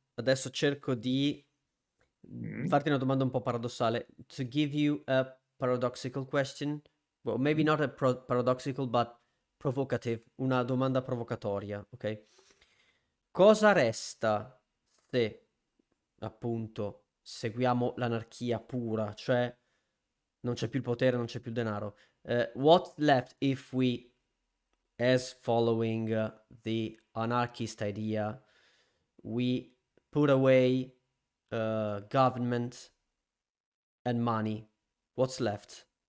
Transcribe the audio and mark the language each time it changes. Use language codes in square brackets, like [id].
[it] Adesso cerco di farti una domanda un po' paradossale. [en] To give you a paradoxical question. Well, maybe not a paradoxical, but provocative. [it] Una domanda provocatoria, ok? Cosa resta se, appunto, seguiamo l'anarchia pura, cioè non c'è più il potere, non c'è più il denaro? [en] What's left if we, as following the anarchist idea, we put away government and money? What's left?